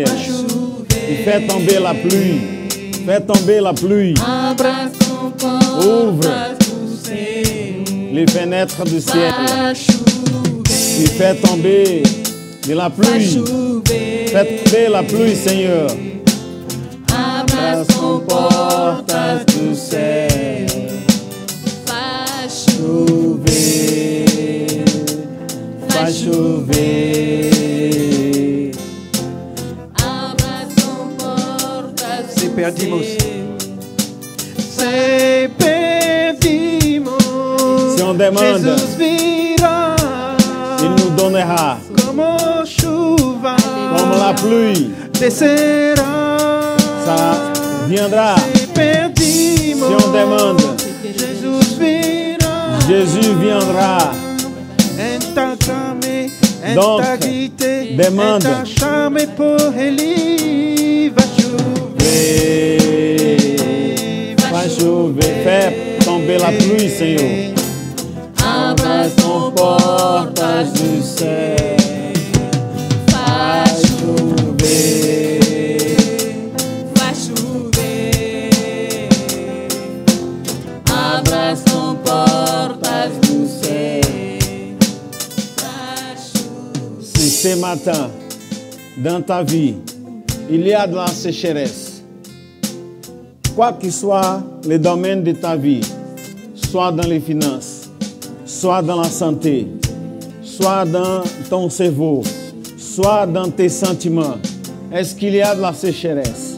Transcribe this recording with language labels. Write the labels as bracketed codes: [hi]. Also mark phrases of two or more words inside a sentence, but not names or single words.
[fr] Il fait tomber la pluie. Fait tomber la pluie. Ouvre les fenêtres du ciel. Il fait tomber de la pluie. Fait tomber la pluie, Seigneur. [pt] Abra as comportas do céu. Faz chover. Faz chover. Abra as comportas do Se perdimos. Se perdimos. [fr] Si on demande, [pt] Jesus virá. [fr] il nous donnera. [pt] Como chuva. [fr] Comme la pluie. [pt] Descerá. [fr] Ça viendra. [pt] Se perdimos. [fr] Si on demande, [pt] Jesus virá. [fr] Jésus viendra. Donc, demande. [pt] Chame por ele. Vai chover. Vai chover. [fr] Fais tomber la pluie, Seigneur. [pt] Abra as comportas do céu. Faz chover. Faz chover. Abra as comportas do céu. [fr] Si ce matin, dans ta vie, il y a de la sécheresse, quoi que soit le domaine de ta vie, soit dans les finances, soit dans la santé, soit dans ton cerveau, soit dans tes sentiments, est-ce qu'il y a de la sécheresse?